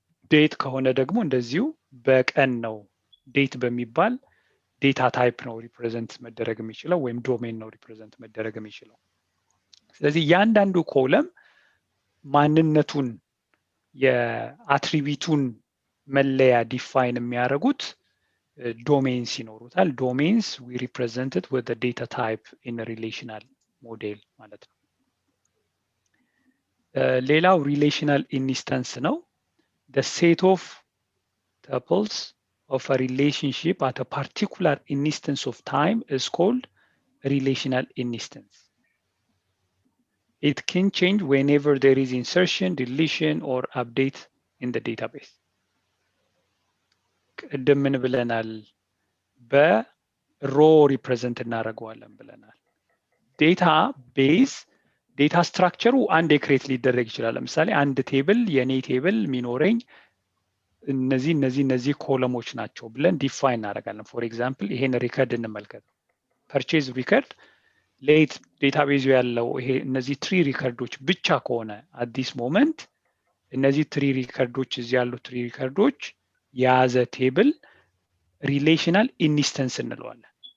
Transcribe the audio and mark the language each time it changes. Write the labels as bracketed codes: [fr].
[am] ዴት ከሆነ ደግሞ እንደዚሁ በቀን ነው። ዴት በሚባል ዴታ ታይፕ ነው ሪፕሬዘንት መደረግ የሚችለው ወይም ዶሜን ነው ሪፕሬዘንት መደረግ የሚችለው። ስለዚህ እያንዳንዱ ኮለም ማንነቱን የአትሪቢዩቱን መለያ ዲፋይን የሚያደርጉት ዶሜንስ ይኖሩታል። [en] ዶሜንስ ዊ ሪፕሬዘንትድ ዊዝ ዘ ዴታ ታይፕ ኢን ሪሌሽናል ሞዴል [am] ማለት ነው። ሌላው ሪሌሽናል ኢንስታንስ ነው። [en] the set of tuples of a relationship at a particular instance of time is called a relational instance. It can change whenever there is insertion, deletion, or update in the database. [am] ቅድም ምን ብለናል? በሮ ሪፕሬዘንት እናደርገዋለን ብለናል። ዴታ ቤዝ ዴታ ስትራክቸሩ አንድ ክሬት ሊደረግ ይችላል። ለምሳሌ አንድ ቴብል የኔ ቴብል የሚኖረኝ እነዚህ ኮለሞች ናቸው ብለን ዲፋይን እናደርጋለን። ፎር ኤግዛምፕል ይሄን ሪከርድ እንመልከት። ፐርቼዝ ሪከርድ ሌት ዴታቤዙ ያለው ይሄ እነዚህ ትሪ ሪከርዶች ብቻ ከሆነ አዲስ ሞመንት እነዚህ ትሪ ሪከርዶች እዚህ ያሉ ትሪ ሪከርዶች የያዘ ቴብል ሪሌሽናል ኢንስታንስ እንለዋለን።